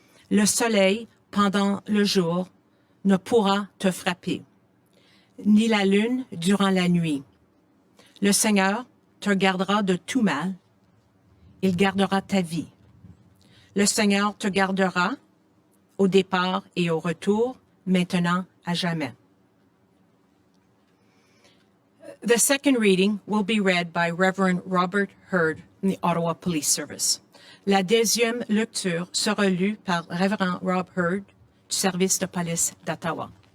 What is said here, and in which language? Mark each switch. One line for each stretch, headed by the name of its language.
French: Le soleil, pendant le jour, ne pourra te frapper, ni la lune durant la nuit. Le Seigneur te gardera de tout mal. Il gardera ta vie. Le Seigneur te gardera au départ et au retour, maintenant à jamais.
English: The second reading will be read by Reverend Robert Hurd from the Ottawa Police Service.
French: La deuxième lecture sera lue par Révérend Rob Hurd du service de police d'Ottawa.